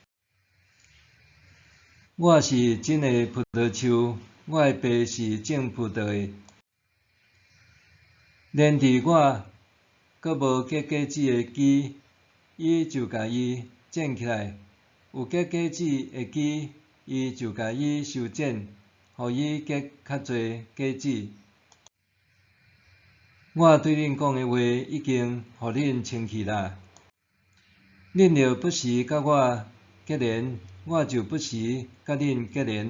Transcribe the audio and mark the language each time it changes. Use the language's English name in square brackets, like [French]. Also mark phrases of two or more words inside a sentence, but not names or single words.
[Min Nan Chinese] 我是真的葡萄树，我的爸是种葡萄的。连伫我阁无结果子的枝，伊就甲伊剪起来；有结果子的枝，伊就甲伊修剪，互伊结较侪果子。我对恁讲的话已经互恁清气啦。恁若不时甲我结连，我就不时甲恁结连。